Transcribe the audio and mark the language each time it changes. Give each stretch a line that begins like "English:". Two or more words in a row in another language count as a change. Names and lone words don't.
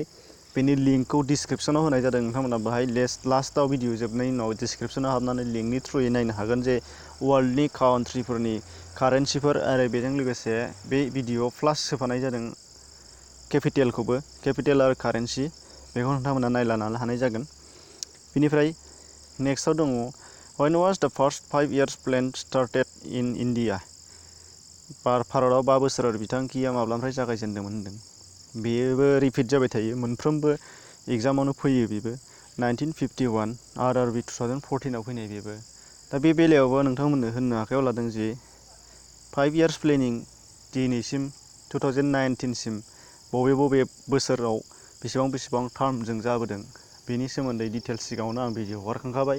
Bodo: बेनि लिंकखौ डिसक्रिपसनाव होनाय जादों। नोंथांमोना बाहाय लास्टआव भिडिअ जोबनायनि उनाव डिसक्रिपसनाव हाबनानै लिंकनि थ्रुयै नायनो हागोन जे वर्ल्डनि काउन्ट्रिफोरनि कारेन्सिफोर। आरो बेजों लोगोसे बे भिडिअआव प्लास होफानाय जादों केपिटेलखौबो, केपिटेल आरो कारेन्सि। बेखौ नोंथांमोना नायलानो हानाय जागोन। बेनिफ्राय नेक्स्टआव दङ
English: when was the first 5 years plan started in India.
Bodo: भारतआव 5 बोसोर बिथांखिया माब्लानिफ्राय जागायजेनदोंमोन होनदों। बेबो रिपिट जाबाय थायो, मोनफ्रोमबो एग्जामावनो फैयो बेबो। 1951 आरआरबि 2014आव फैनाय बेबो। दा बे बेलायावबो नोंथांमोननो होननो आखायाव लादों जे
English: 5 years planning
Bodo: दिनैसिम 2019सिम बबे बोसोराव बेसेबां टार्मजों जाबोदों, बेनि सोमोन्दै डिटेल्स सिगाङावनो आं भिडिअ हगारखांखाबाय।